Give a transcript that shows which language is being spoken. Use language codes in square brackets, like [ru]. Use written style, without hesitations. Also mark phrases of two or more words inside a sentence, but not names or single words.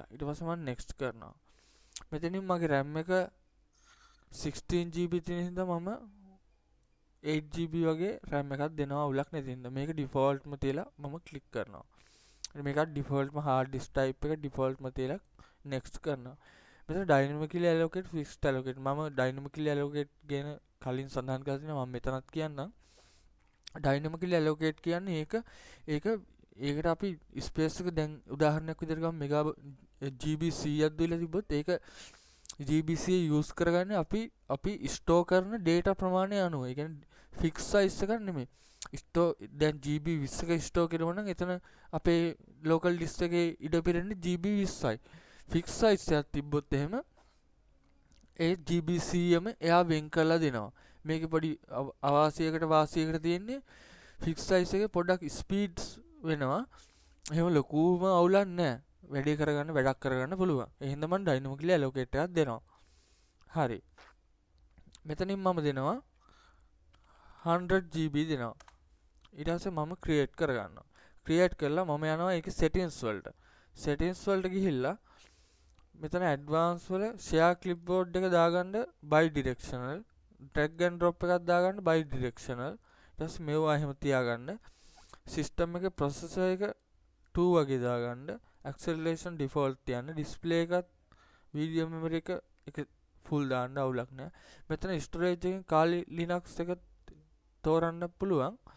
[si] ඊට පස්සේ මම next කරනවා. මෙතනින් මගේ RAM එක 16GB තියෙන හින්දා මම 8GB වගේ RAM එකක් දෙනවා අවුලක් නැති හින්දා. මේක ඩිෆෝල්ට්ම තියලා මම ක්ලික් කරනවා. මේකත් ඩිෆෝල්ට්ම [en] hard disk type [si] එක ඩිෆෝල්ට්ම තියලා next කරනවා. මෙතන [en] dynamically allocate fixed allocate [si] මම [en] dynamically allocate [si] ගැන කලින් සඳහන් කරලා තියෙනවා. මම මෙතනත් කියන්නම්. [en] dynamically allocate [si] කියන්නේ ඒකට අපි ස්පේස් එක දැන් උදාහරණයක් විදිහට ගමු මෙගා GB 100ක් දීලා තිබ්බොත් ඒක GB 100 යූස් කරගන්නේ අපි ස්ටෝර් කරන data ප්‍රමාණය අනුව. ඒ කියන්නේ [en] fix size [si] එකක් නෙමෙයි. දැන් GB 20ක ස්ටෝර් කරනවා නම් එතන අපේ [en] local disk [si] එකේ ඉඩ පිරෙන්නේ GB 20යි. [en] fix size [si] එකක් තිබ්බොත් එහෙම ඒ GB 100ම එයා වෙන් කරලා දෙනවා. මේකේ පොඩි අවාසියකට වාසියකට තියෙන්නේ [en] fix size [si] එකේ පොඩ්ඩක් ස්පීඩ්ස් වෙනවා. එහෙම ලොකුම අවුලක් නැහැ. වැඩක් කරගන්න පුළුවන්. ඒ හින්දා මම [en] dynamically allocate [si] එකක් දෙනවා. හරි. මෙතනින් මම දෙනවා 100GB දෙනවා. ඊට පස්සේ මම create කරගන්නවා. create කරලා මම යනවා ඒකේ settings වලට. settings වලට ගිහිල්ලා මෙතන advanced වල [en] share clipboard [si] එක දාගන්න bidirectional, [en] drag and drop [si] එකක් දාගන්න bidirectional. ඊට පස්සේ මේවා එහෙම තියාගන්න. system එකේ processor එක 2 වගේ දාගන්න. [en] acceleration default [si] තියන්න. display එකත් [en] video memory [si] එක full දාන්න අවුලක් නැහැ. මෙතන storage එකෙන් Kali Linux එක තෝරන්න පුළුවන්.